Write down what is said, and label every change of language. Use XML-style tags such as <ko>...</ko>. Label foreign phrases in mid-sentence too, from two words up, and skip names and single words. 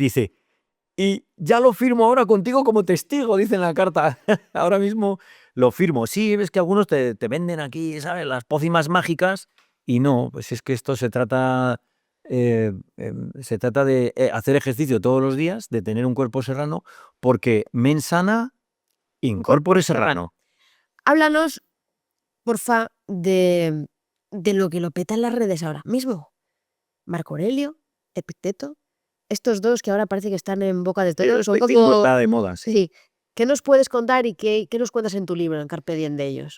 <es>Dice, y ya lo firmo ahora contigo como testigo, dice en la carta. Ahora mismo lo firmo. Sí, ves que algunos te venden aquí, ¿sabes? Las pócimas mágicas. Y no, pues es que esto se trata de hacer ejercicio todos los días, de tener un cuerpo serrano, porque</es> <la>mens sana in corpore</la> <es>serrano. Háblanos, porfa, de lo que lo peta en las redes ahora mismo. Marco Aurelio, Epicteto, estos dos que ahora parece que están en boca de todos. Son como... Está de moda, sí. Sí. ¿Qué nos puedes contar y qué nos cuentas en tu libro, en Carpe Diem, de ellos?</es>